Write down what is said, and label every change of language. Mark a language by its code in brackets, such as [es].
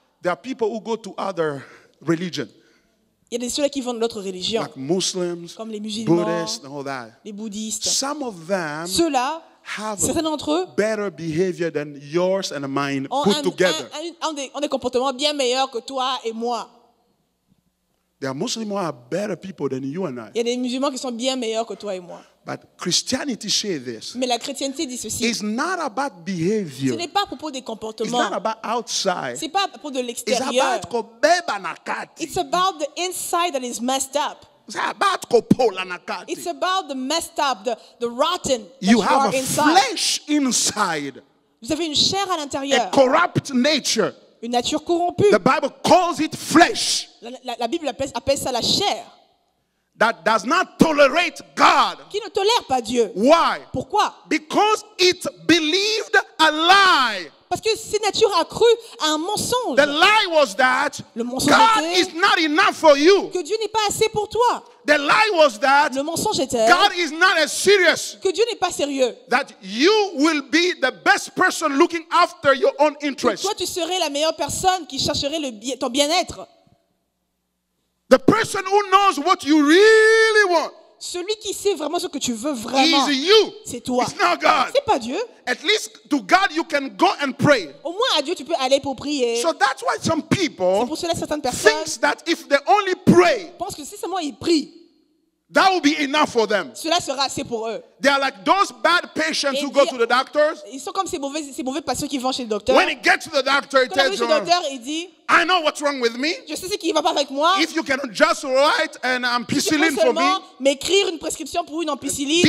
[en] there are people who go to other religion, [fr] Il y a ceux qui vont de l'autre religion, [en] like Muslims, [fr] comme les musulmans, [en] Buddhists, and all that. [fr] les bouddhistes. [en] Some of them [fr] Ceux-là, [en] have [fr] certains d'entre eux [en] better behavior than yours and mine [fr] ont [en] put together. [fr] ont des comportements bien meilleurs que toi et moi. [en] There are Muslims who are better people than you and I. [fr] Il y a des musulmans qui sont bien meilleurs que toi et moi. [en] But Christianity says this. [fr] Mais la chrétienté dit ceci. [en] It's not about [fr] Ce [en] behavior. [fr] n'est pas à propos des [en] It's [fr] comportements. [en] not about outside. [fr] Ce n'est pas à propos de [en] It's [fr] l'extérieur. [en] about [ln] kobeba nakati. [en] It's about the inside that is messed up. It's about [ln] kopola nakati. [en] It's about the messed up, the rotten that You you are have a inside. flesh inside, [fr] Vous avez une chair à [en] a [fr] l'intérieur, [en] corrupt nature. [fr] une nature corrompue. [en] The Bible calls it flesh [fr] La Bible appelle ça la chair, [en] that does not tolerate God. [fr] qui ne tolère pas Dieu. [en] Why? [fr] Pourquoi? [en] Because it believed a lie. [fr] Parce que cette nature a cru à un mensonge. [en] The lie was that [fr] Le mensonge [en] God [fr] était [en] is not enough for you. [fr] que Dieu n'est pas assez pour toi. [en] The lie was that [fr] Le mensonge était [en] God is not as serious, [fr] que Dieu n'est pas sérieux. [en] that you will be the best person looking after your own [fr] Que [en] interests. [fr] toi, tu serais la meilleure personne qui chercherait ton bien-être. [en] The person who knows what you really want [fr] Celui qui sait vraiment ce que tu veux vraiment, [en] is you. [fr] c'est toi. [en] It's not God. [fr] C'est pas Dieu. [en] At least to God you can go and pray. [fr] Au moins, à Dieu, tu peux aller pour prier. [en] So that's why some [fr] C'est [en] people [fr] pour cela que certaines personnes [en] think that if they only pray, [fr] pensent que si seulement ils prient, [en] that will be enough for them. [fr] cela sera assez pour eux. [en] They are like those bad patients who go to the doctors. [fr] Ils sont comme ces mauvais patients qui vont chez le docteur. [en] When he gets to the doctor, he [fr] Quand il arrive chez le [en] them, [fr] docteur, il dit, [en] I know what's wrong with me. [fr] je sais ce qui ne va pas avec moi. [en] If you can just write an [fr] Tu peux [en] ampicillin for me, [fr] seulement m'écrire une prescription pour une ampicilline